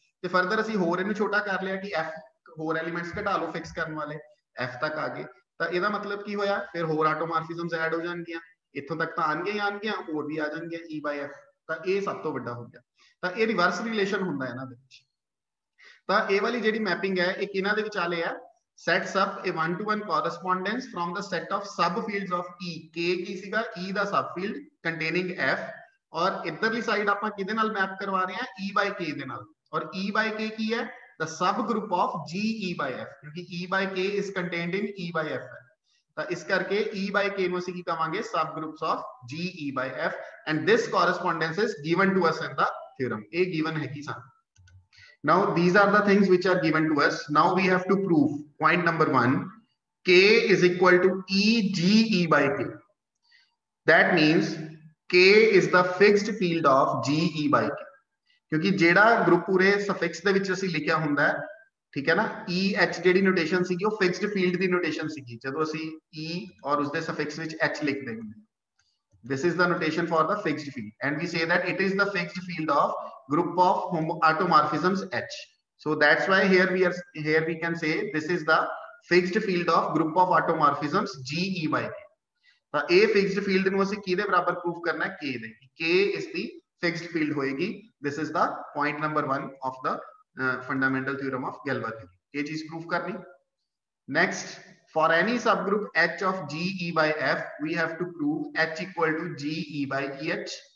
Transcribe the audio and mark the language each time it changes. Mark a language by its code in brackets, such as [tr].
[pa] ਤੇ ਫਰਦਰ ਅਸੀਂ ਹੋਰ ਇਹਨੂੰ ਛੋਟਾ ਕਰ ਲਿਆ ਕਿ F ਹੋਰ ਐਲੀਮੈਂਟਸ ਘਟਾ ਲਓ ਫਿਕਸ ਕਰਨ ਵਾਲੇ, F ਤੱਕ ਆ ਗਏ, ਤਾਂ ਇਹਦਾ ਮਤਲਬ ਕੀ ਹੋਇਆ ਫਿਰ ਹੋਰ ਆਟੋਮੋਰਫਿਜ਼ਮਸ ਐਡ ਹੋ ਜਾਣਗੀਆਂ, ਇੱਥੋਂ ਤੱਕ ਤਾਂ ਆਣਗੀਆਂ ਹੋਰ ਵੀ ਆ ਜਾਣਗੀਆਂ E by F, ਤਾਂ ਇਹ ਸਭ ਤੋਂ ਵੱਡਾ ਹੋ ਗਿਆ. ਤਾਂ ਇਹ ਰਿਵਰਸ ਰਿਲੇਸ਼ਨ ਹੁੰਦਾ ਇਹਨਾਂ ਦੇ ਵਿੱਚ. ਤਾਂ ਇਹ ਵਾਲੀ ਜਿਹੜੀ ਮੈਪਿੰਗ ਹੈ ਇਹ ਕਿਹਨਾਂ ਦੇ ਵਿਚਾਲੇ ਹੈ? [en] sets up a one-to-one correspondence from the set of subfields of E. [pa] K ਕੀ ਸੀਗਾ? E ਦਾ subfield containing F, ਔਰ ਇਧਰਲੀ ਸਾਈਡ ਆਪਾਂ ਕਿਹਦੇ ਨਾਲ ਮੈਪ ਕਰਵਾ ਰਹੇ ਹਾਂ? E by K ਦੇ ਨਾਲ, ਔਰ E by K ਕੀ ਹੈ? [en] the subgroup of GE by F, [pa] ਕਿਉਂਕਿ [en] E by K is contained in E by F [pa] ਹੈ, ਤਾਂ ਇਸ ਕਰਕੇ E by K ਨੂੰ ਅਸੀਂ ਕੀ ਕਵਾਂਗੇ? [en] subgroups of GE by F, and this correspondence is given to us in the theorem. [pa] ਇਹ given ਹੈ ਕਿ ਸਾਨੂੰ. [en] Now these are the things which are given to us. Now we have to prove point number 1, K is equal to EGE by K. That means K is the fixed field of GE by K. [pa] क्योंकि जेड़ा group पूरे suffix दे विच ਅਸੀਂ ਲਿਖਿਆ ਹੁੰਦਾ ਹੈ, ठीक है ना, EH ਜਿਹੜੀ ਨੋਟੇਸ਼ਨ ਸੀਗੀ ਉਹ ਫਿਕਸਡ ਫੀਲਡ ਦੀ ਨੋਟੇਸ਼ਨ ਸੀਗੀ ਜਦੋਂ ਅਸੀਂ E ਔਰ ਉਸਦੇ ਸਫਿਕਸ ਵਿੱਚ H ਲਿਖਦੇ ਹੁੰਦੇ. [en] This is the notation for the fixed field, and we say that it is the fixed field of group of automorphisms H. So that's why here we can say this is the fixed field of group of automorphisms GE by K. [pa] ਤਾਂ ਇਹ fixed field ਨੂੰ ਅਸੀਂ ਕਿਹਦੇ ਬਰਾਬਰ proof ਕਰਨਾ ਹੈ? K ਦੇ. [en] K is the fixed field [pa] ਹੋਏਗੀ. [en] This is the point number 1 of the fundamental theorem of Galois theory. [pa] ਇਹ ਚੀਜ਼ ਪ੍ਰੂਫ ਕਰਨੀ. [en] Next, for any subgroup H of GE by F, we have to prove H equal to GE by EH.